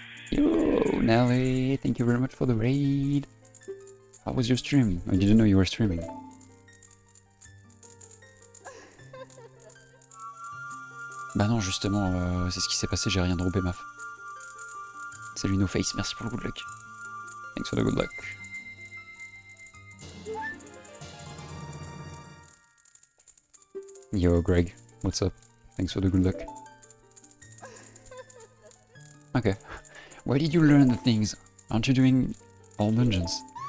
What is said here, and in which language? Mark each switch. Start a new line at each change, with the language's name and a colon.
English: Yo, Nelly, thank you very much for the raid. How was your stream? I didn't know you were streaming.
French: Bah non, justement, c'est ce qui s'est passé, j'ai rien droppé, maf. Salut No Face, merci pour le good luck.
English: Thanks for the good luck. Yo, Greg, what's up? Thanks for the good luck. Okay. Where did you learn the things? Aren't you doing all dungeons?